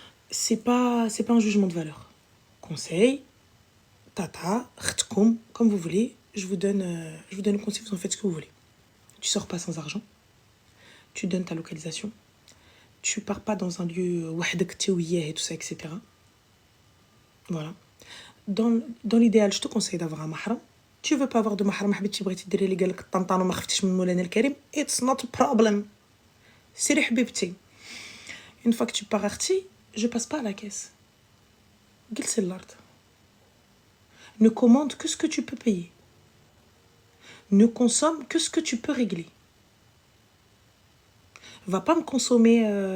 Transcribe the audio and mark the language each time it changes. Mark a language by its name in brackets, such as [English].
[French] C'est pas un jugement de valeur. Conseil, tata, khitkoum, comme vous voulez. Je vous donne le conseil, vous en faites ce que vous voulez. Tu sors pas sans argent. Tu donnes ta localisation. Tu pars pas dans un lieu wahdak et tout ça, etc. Voilà. Dans l'idéal, je te conseille d'avoir un mahram. Tu veux pas avoir de mahram, [Arabic] حبيتي بغيتي ديري لي قالك الطنطان وما خفتيش من مولانا الكريم, [English] it's not a problem. [Arabic] سيري حبيبتي. [French] Une fois que tu pars parti, je passe pas à la caisse. [Arabic] جلسي الارض. [French] Ne commande que ce que tu peux payer. Ne consomme que ce que tu peux régler. Va pas me consommer...